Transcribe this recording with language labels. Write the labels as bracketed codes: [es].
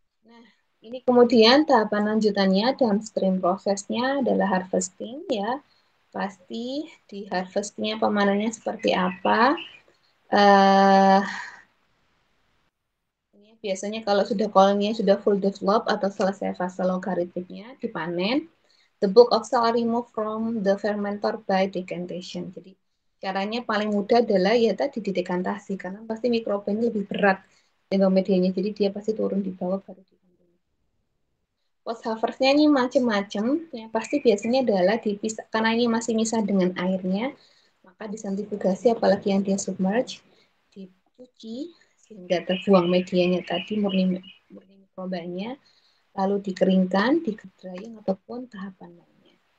[id] Nah, ini kemudian tahapan lanjutannya downstream prosesnya adalah harvesting ya. Pasti di harvestnya pemanennya seperti apa. Uh, ini biasanya kalau sudah koloninya sudah full develop atau selesai fase logaritmiknya dipanen. [en] The bulk of cell are removed from the fermentor by decantation. [id] Jadi caranya paling mudah adalah ya tadi didekantasi karena pasti mikroba ini lebih berat dengan medianya. Jadi dia pasti turun di bawah baru dikandung. Post harvestnya ini macam-macam. Yang pasti biasanya adalah dipisah karena ini masih misah dengan airnya, maka disentrifugasi apalagi yang dia submerge, dicuci sehingga terbuang medianya tadi murni mikrobanya, lalu dikeringkan, di drying ataupun tahapan lainnya.